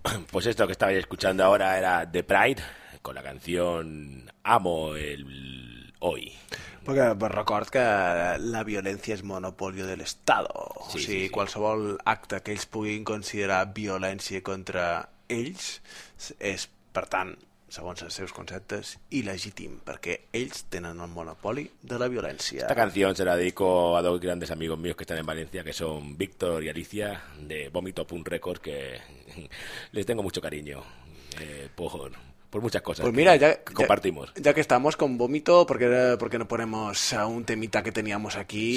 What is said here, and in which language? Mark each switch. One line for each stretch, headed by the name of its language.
Spanish: Pues esto que estabais escuchando ahora era The Pride, con la canción Amo el Hoy.
Catalan: Porque record que la violència és monopolio de l'Estat. Sí, o sigui, sí, sí. Qualsevol acte que ells puguin considerar violència contra ells és, per tant, segons els seus conceptes, il·legítim, perquè ells tenen el monopoli de la violència.
Spanish: Esta canción se la dedico a dos grandes amigos míos que están en Valencia, que son Víctor y Alicia, de Vómito Punk Record, que les tengo mucho cariño, por muchas cosas. Pues mira, ya que compartimos. Ya que estamos con Vómito, ¿por qué no ponemos a un temita que teníamos aquí?